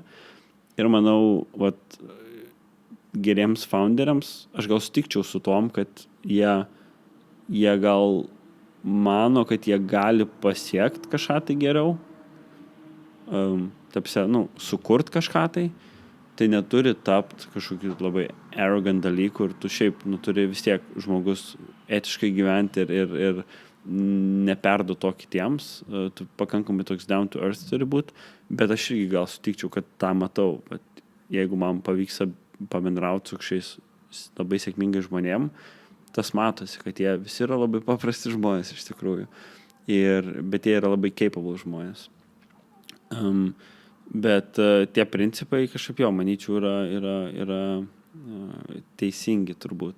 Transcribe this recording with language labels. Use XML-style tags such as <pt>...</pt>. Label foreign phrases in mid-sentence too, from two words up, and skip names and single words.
<lt>Ir manau, vat, geriems founderiams, aš gal sutikčiau su tom, kad jie gal mano, kad jie gali pasiekti kažką tai geriau, sukurt kažką tai neturi tapti kažkokiu labai arrogant dalykų ir tu šiaip turi vis tiek žmogus etiškai gyventi ir neperdu to kitiems, tu pakankamai toks</lt> <en>down to earth</en> <lt>turi būti, bet aš irgi gal sutikčiau, kad tą matau, bet jeigu man pavyksta pabendrauti su šiais labai sėkmingai žmonėm, tas matosi, kad jie visi yra labai paprasti žmonės iš tikrųjų, bet jie yra labai capable žmonės. Bet tie principai kažkaip jo, manyčiau, yra teisingi turbūt.</lt>